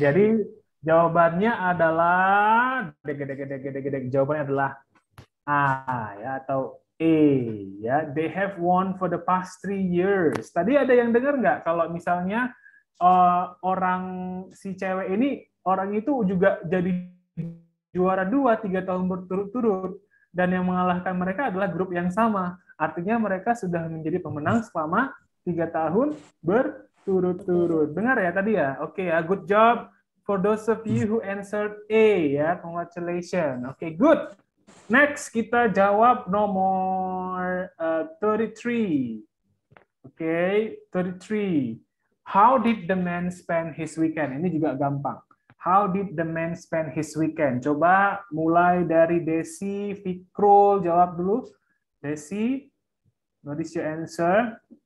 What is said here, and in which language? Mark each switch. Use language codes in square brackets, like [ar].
[id] Jadi jawabannya adalah jawabannya adalah A ya, atau E ya. [en] They have won for the past 3 years. [id] Tadi ada yang dengar nggak kalau misalnya orang si cewek ini, orang itu juga jadi juara 2-3 tahun berturut-turut, dan yang mengalahkan mereka adalah grup yang sama. Artinya mereka sudah menjadi pemenang selama 3 tahun Turut-turut. Dengar ya tadi ya? [en] Oke ya, good job for those of you who answered A ya. Congratulations. [id] Oke, [en] good. Next [id] kita jawab nomor 33. Oke, 33. [en] How did the man spend his weekend? [id] Ini juga gampang. [en] How did the man spend his weekend? [id] Coba mulai dari Desi, Fikrul, jawab dulu. [en] Desi, what is your answer?